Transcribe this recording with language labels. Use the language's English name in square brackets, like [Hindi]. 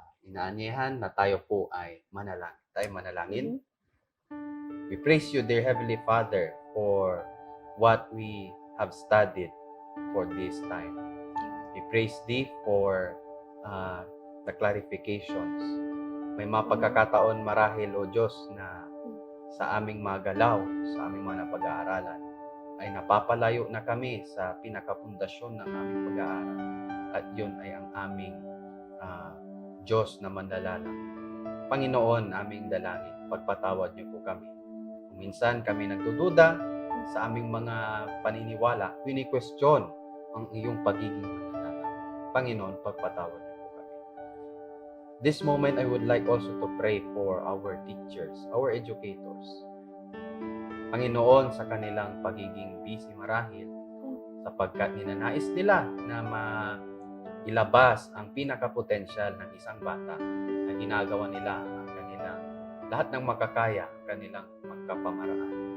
[Filipino] Inaanyahan na tayo po ay manalangin. Tayo manalangin. [English] We praise you, dear Heavenly Father, for what we have studied for this time. We praise Thee for the clarifications. [Filipino] May mga pagkakataon marahil, O Diyos, na sa aming mga galaw, sa aming mga napag-aaralan, ay napapalayo na kami sa pinakapundasyon ng aming pag-aaral. At yun ay ang aming Diyos na manlalalang. Panginoon, aming dalangin, pagpatawad niyo po kami. Kung minsan kami nagdududa sa aming mga paniniwala, wini-question ang iyong pagiging manlalalang. Panginoon, pagpatawad niyo po kami. [English] This moment, I would like also to pray for our teachers, our educators. [Filipino] Panginoon, sa kanilang pagiging busy marahil, sapagkat ninanais nila na ilabas ang pinakapotensyal ng isang bata na ginagawa nila ang kanilang lahat ng makakaya, kanilang magkapamaraan.